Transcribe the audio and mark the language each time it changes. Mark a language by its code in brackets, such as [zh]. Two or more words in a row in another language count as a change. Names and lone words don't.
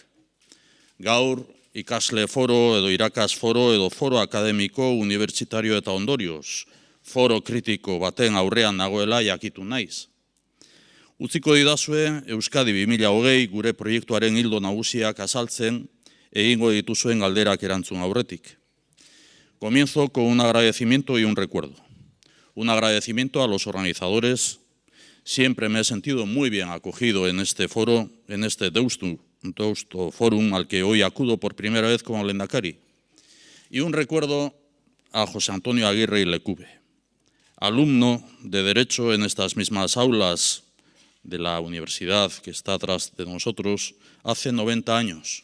[eu] Gaur, ikasle foro edo irakas foro edo foro akademiko, unibertsitario eta ondorioz, foro kritiko baten aurrean nagoela jakitu naiz. Utziko didazue Euskadi 2020 gure proiektuaren ildo nagusiak azaltzen egingo dituzuen galderak erantzun aurretik. [es] Comienzo con un agradecimiento y un recuerdo. Un agradecimiento a los organizadores. Siempre me he sentido muy bien acogido en este foro, en este Deusto Forum al que hoy acudo por primera vez como lehendakari. Y un recuerdo a José Antonio Aguirre y Lecube, alumno de Derecho en estas mismas aulas de la universidad que está atrás de nosotros hace 90 años.